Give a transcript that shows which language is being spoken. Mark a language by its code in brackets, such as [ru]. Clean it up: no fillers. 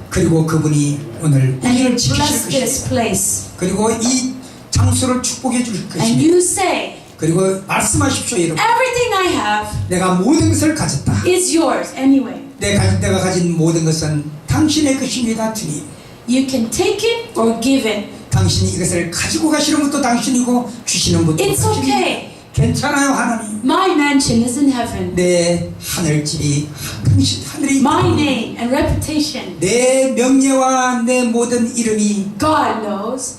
[ko] 그리고 그분이 오늘 [en] and He [ko] 우리를 지키실 [en] bless this [ko] 것입니다. [en] place. [ko] 그리고 이 장소를 축복해 줄 [en] And [ko] 것입니다. [en] you say, [ko] 그리고 말씀하십시오, 여러분. [en] everything I have [ko] 내가 모든 것을 가졌다. [en] is yours anyway. [ko] 내가 가진 모든 것은 당신의 것입니다, 주님. [en] You can take it or give it. [ko] 당신이 이것을 가지고 가시는 것도 당신이고 주시는 것도 [en] It's [ko] 당신이고 [en] okay. [ko] 괜찮아요, 하나님. [en] My mansion is in heaven. [ko] 내 하늘집이 당신 하늘에 [en] My [ko] 있다. [en] name and reputation, [ko] 내 명예와 내 모든 이름이 [en] God knows